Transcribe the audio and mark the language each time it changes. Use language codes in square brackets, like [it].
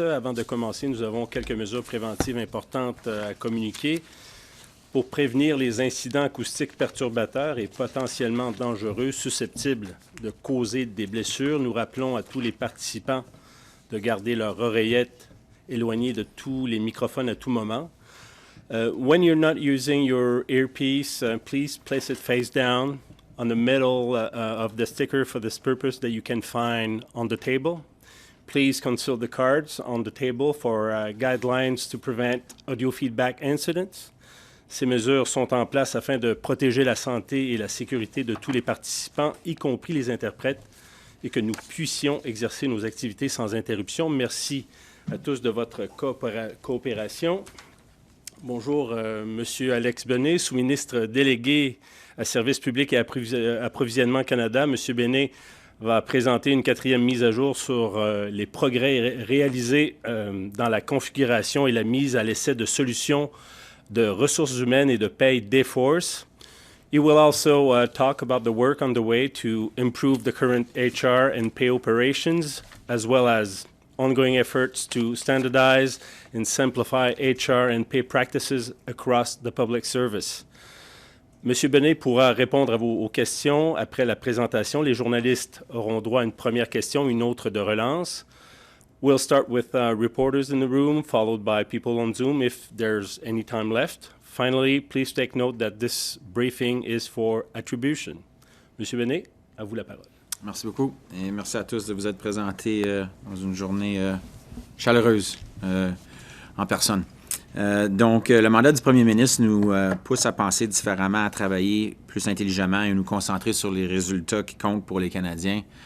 [fr] Avant de commencer, nous avons quelques mesures préventives importantes à communiquer. Pour prévenir les incidents acoustiques perturbateurs et potentiellement dangereux susceptibles de causer des blessures, nous rappelons à tous les participants de garder leurs oreillettes éloignées de tous les microphones à tout moment. [en] When you're not using your earpiece, please place it face down on the middle of the sticker for this purpose that you can find on the table. Please consult the cards on the table for guidelines to prevent audio feedback incidents. [fr] Ces mesures sont en place afin de protéger la santé et la sécurité de tous les participants, y compris les interprètes, et que nous puissions exercer nos activités sans interruption. Merci à tous de votre coopération. Bonjour, Monsieur Alex Benay, sous-ministre délégué à Services publics et Approvisionnement Canada. Monsieur Benay va présenter une 4e mise à jour sur les progrès réalisés dans la configuration et la mise à l'essai de solutions de ressources humaines et de paye Dayforce. [en] He will also talk about the work underway to improve the current HR and pay operations, as well as ongoing efforts to standardize and simplify HR and pay practices across the public service. [fr] Monsieur Benay pourra répondre aux questions après la présentation. Les journalistes auront droit à une première question, une autre de relance. [en] We'll start with reporters in the room, followed by people on Zoom if there's any time left. Finally, please take note that this briefing is for attribution. [fr] Monsieur Benay, à vous la parole. Merci beaucoup et merci à tous de vous être présentés dans une journée chaleureuse en personne. Donc, le mandat du premier ministre nous pousse à penser différemment, à travailler plus intelligemment et nous concentrer sur les résultats qui comptent pour les Canadiens.